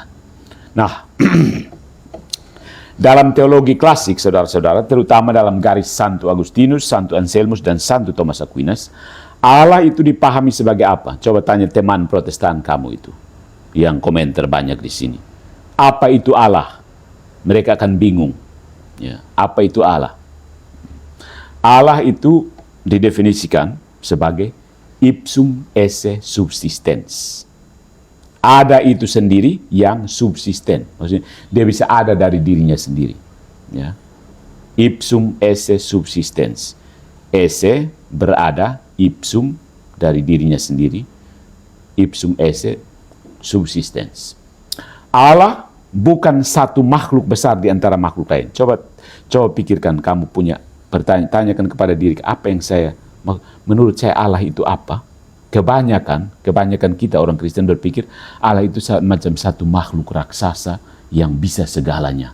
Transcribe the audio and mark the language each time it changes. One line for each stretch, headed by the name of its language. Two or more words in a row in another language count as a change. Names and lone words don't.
Indonesian: Nah, dalam teologi klasik, saudara-saudara, terutama dalam garis Santo Agustinus, Santo Anselmus, dan Santo Thomas Aquinas, Allah itu dipahami sebagai apa? Coba tanya teman Protestan kamu itu, yang komentar banyak di sini. Apa itu Allah? Mereka akan bingung. Ya, apa itu Allah? Allah itu didefinisikan sebagai
Latin: ipsum esse subsistens.
Indonesian: Ada itu sendiri yang subsisten. Maksudnya dia bisa ada dari dirinya sendiri. Ya.
Latin: Ipsum esse subsistens.
Indonesian: Esse berada, ipsum dari dirinya sendiri.
Latin: Ipsum esse subsistens.
Indonesian: Allah bukan satu makhluk besar di antara makhluk lain. Coba pikirkan, kamu punya pertanyaan, tanyakan kepada diri, apa yang menurut saya Allah itu apa? Kebanyakan kita orang Kristen berpikir Allah itu macam satu makhluk raksasa yang bisa segalanya.